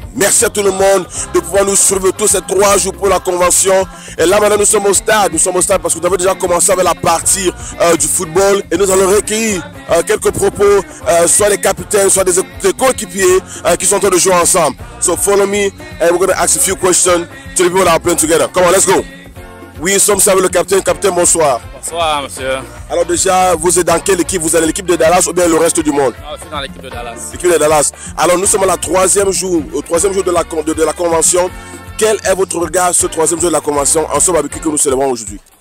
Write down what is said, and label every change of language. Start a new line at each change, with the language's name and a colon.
French: Merci à tout le monde de pouvoir nous suivre tous ces 3 jours pour la convention. Et là maintenant nous sommes au stade. Nous sommes au stade parce que nous avons déjà commencé avec la partie du football. Et nous allons recueillir quelques propos, soit des capitaines, soit des coéquipiers qui sont en train de jouer ensemble.
English: So follow me and we're going to ask a few questions to the people that are playing together. Come on, let's go.
French: Oui, nous sommes avec le capitaine. Capitaine, bonsoir. Bonsoir, monsieur. Alors déjà, vous êtes dans quelle équipe? Vous êtes l'équipe de Dallas ou bien le reste du monde? Non, je suis dans l'équipe de Dallas. L'équipe de Dallas. Alors nous sommes à la troisième jour de la convention. Quel est votre regard sur ce 3e jour de la convention en ce barbecue que nous célébrons aujourd'hui?